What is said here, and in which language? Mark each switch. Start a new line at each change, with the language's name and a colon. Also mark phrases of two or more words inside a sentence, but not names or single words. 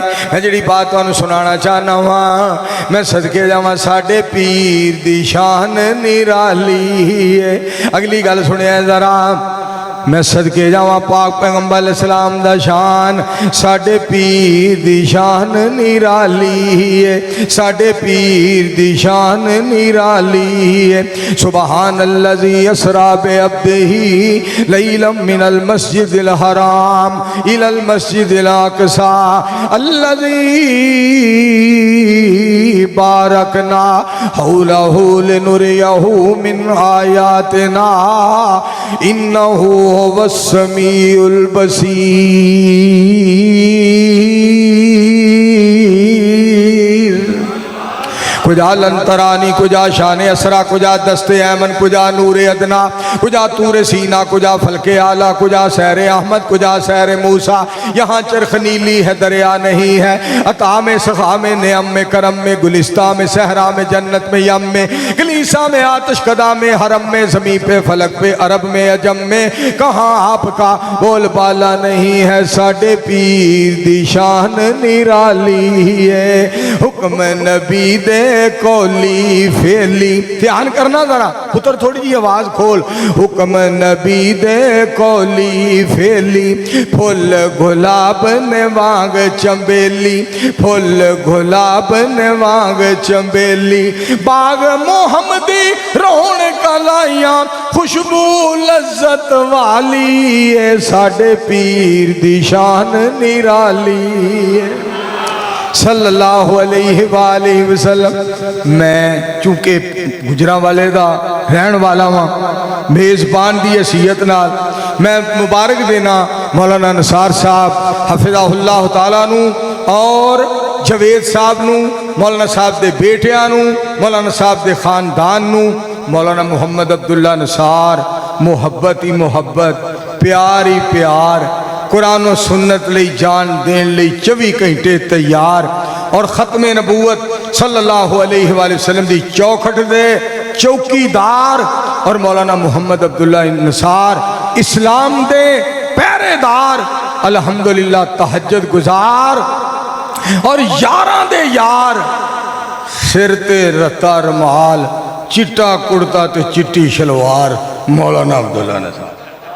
Punjabi: میں جی بات تہانوں سنانا چاہنا وا میں صدقے جاواں ساڈے پیر دی شان نرالی ہے. اگلی گل سنیا ذرا میں صدقے جاواں پاک پیغمبر علیہ السلام دا شان ساڈے پیر دی شان نرالی ہے. ساڈے پیر دی شان نرالی ہے.
Arabic: سبحان الذي أسرى بعبده ليلا من المسجد الحرام إلى المسجد الأقصى الذي باركنا حوله لنريه من آياتنا إنه والسميع البصير.
Persian: کجا لن‌ترانی کجا شان اسرا کجا دست ایمن کجا نور ادنی کجا طور سینا کجا فلک اعلی کجا سیر احمد کجا سیر موسی.
Urdu: یہاں چرخ نیلی ہے دریا نہیں ہے۔ عطا میں سخا میں نعم میں کرم میں گلستاں میں صحرا میں جنت میں یم میں کلیسا میں آتش کدہ میں حرم میں زمیں پہ فلک پہ عرب میں عجم میں کہاں آپکا بول بالا نہیں ہے.
Punjabi: ساڈے پیر دی شان نرالی ہے. حکم نبی دے کولی فیلی دھیان کرنا ذرا پتر تھوڑی جی آواز کھول. حکم نبی دے کولی فیلی پھل گلاب نے وانگ چنبیلی پھل گلاب نے وانگ چنبیلی باغ محمدی رون کلائیا خوشبو لذت والی ہے. ساڈے پیر دی شان نرالی ہے
Arabic: صلى الله عليه وسلم.
Punjabi: میں چونکہ گوجرانوالے دا رہن والا واں میزبان دی حیثیت نال میں مبارک دینا مولانا نثار صاحب
Arabic: حفظه الله تعالى
Punjabi: نوں اور جاوید صاحب نوں مولانا صاحب دے بیٹیاں نوں مولانا صاحب دے خاندان نوں. مولانا محمد عبداللہ نثار محبت ہی محبت پیار ہی پیار قرآن اور سنت لئی جان دین لئی 24 گھنٹے تیار اور ختم نبوت
Arabic: صلى الله عليه وسلم
Punjabi: دی چوکھٹ دے چوکیدار اور مولانا محمد عبداللہ نثار اسلام دے پہرے دار الحمدللہ تہجد گزار اور یاراں دے یار سر تے رتا رومال چٹا کرتا تے چٹی شلوار مولانا عبداللہ نثار.